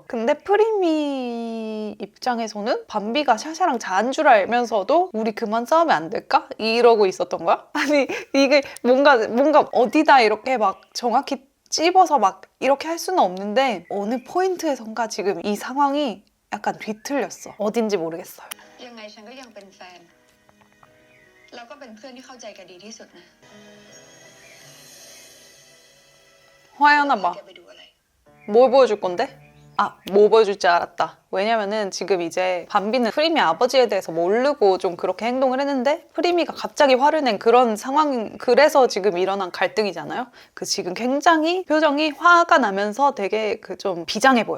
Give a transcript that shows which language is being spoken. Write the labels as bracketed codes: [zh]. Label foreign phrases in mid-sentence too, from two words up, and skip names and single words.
[ko] 근데 프리미 입장에서는 밤비가 샤샤랑 자는 줄 알면서도 우리 그만 싸우면 안 될까? 이러고 있었던 거야? 아니 이게 뭔가 어디다 이렇게 막 정확히 찝어서 막 이렇게 할 수는 없는데 어느 포인트에선가 지금 이 상황이 약간 뒤틀렸어. 어딘지 모르겠어요. [th] ยังไงฉันก็ยังเป็นแฟนแล้วก็เป็นเพื่อนที่เข้าใจกันดีที่สุดนะ [ko] 화연아 봐. [th] แกไปดูอะไร [ko] 뭘 보여줄 건데? 뭐 보여줄 줄 알았다. 왜냐면은 지금 이제 밤비는 프리미 아버지에 대해서 모르고 좀 그렇게 행동을 했는데 프리미가 갑자기 화를 낸 그런 상황, 그래서 지금 일어난 갈등이잖아요. 그 지금 굉장히 표정이 화가 나면서 되게 그 좀 비장해 보여.